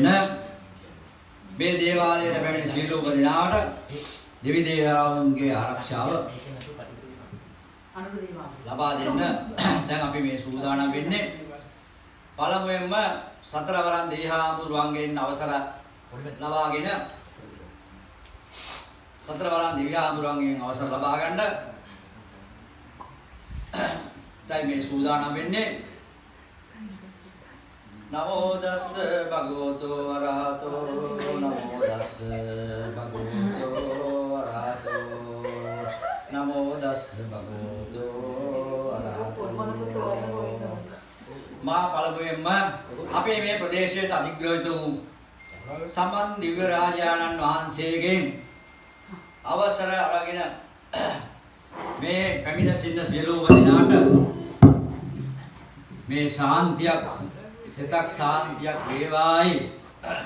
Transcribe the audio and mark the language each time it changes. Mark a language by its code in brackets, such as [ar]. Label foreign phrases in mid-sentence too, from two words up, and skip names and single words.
[si] මේ දේවාලයට පැමිණ සියලුම දෙනාට දෙවි දේවතාවුන්ගේ ආරක්ෂාව ලබා දෙන්න දැන් අපි මේ සූදානම් වෙන්නේ. පළමුවෙන්ම සතරවරන් දෙවිහාමුදුරුවන්ගෙන් අවසර ලබාගෙන සතරවරන් දෙවිහාමුදුරුවන්ගෙන් අවසර ලබා ගන්න දැන් මේ සූදානම් වෙන්නේ. [pi] නමෝ තස්ස භගවතු වරහතෝ නමෝ තස්ස භගවතු වරහතෝ නමෝ තස්ස භගවතු වරහතෝ. [si] මා පළමුවෙන්ම අපේ මේ ප්‍රදේශයට අධිග්‍රහිත වූ සමන් දිව්‍ය රාජානන් වහන්සේගෙන් අවසර අරගෙන මේ පැමිණ සිටින සියලුම දෙනාට මේ ශාන්තියක් සිතක් ශාන්තියක් වේවායි